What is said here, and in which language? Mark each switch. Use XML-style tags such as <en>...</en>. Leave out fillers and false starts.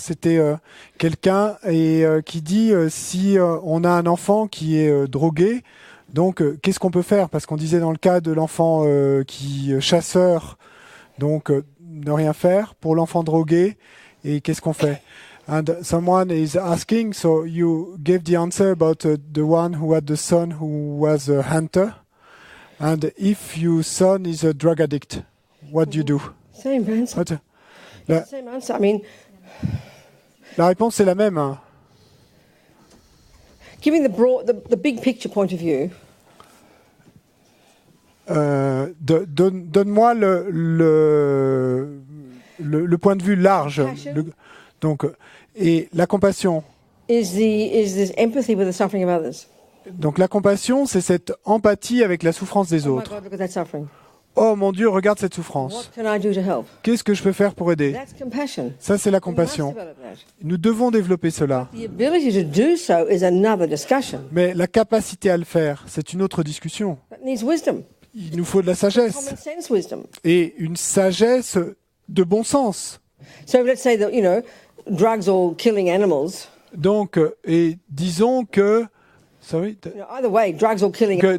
<fr>C'était quelqu'un qui dit si on a un enfant qui est drogué, donc qu'est-ce qu'on peut faire? Parce qu'on disait dans le cas de l'enfant qui chasseur, donc ne rien faire. Pour l'enfant drogué, et qu'est-ce qu'on fait?</fr> <en>And someone is asking, so you gave the answer about the one who had the son who was a hunter. And if your son is a drug addict, what do you do? Same answer. Same answer. I mean,</en> <fr>la réponse est la même. Hein.</fr> <en>Giving the big picture point of view.</en> <fr>Donne-moi le point de vue large. Donc, et la compassion.</fr> <en>Is this empathy with the suffering of others?</en> <fr>Donc la compassion, c'est cette empathie avec la souffrance des autres.</fr> <en>Oh my God, look at that suffering.</en> <fr>Oh mon Dieu, regarde cette souffrance.</fr> <en>What can I do to help?</en> <fr>Qu'est-ce que je peux faire pour aider?</fr> <en>That's compassion.</en> <fr>Ça, c'est la compassion. Nous devons développer cela.</fr> <en>The ability to do so is another discussion.</en> <fr>Mais la capacité à le faire, c'est une autre discussion.</fr> <en>That needs wisdom.</en> <fr>Il nous faut de la sagesse.</fr> <en>Common sense wisdom.</en> <fr>Et une sagesse de bon sens.</fr> <en>So let's say that, drugs or killing animals.</en> <fr>Donc, et disons que...</fr> <en>Either way, drugs or killing</en>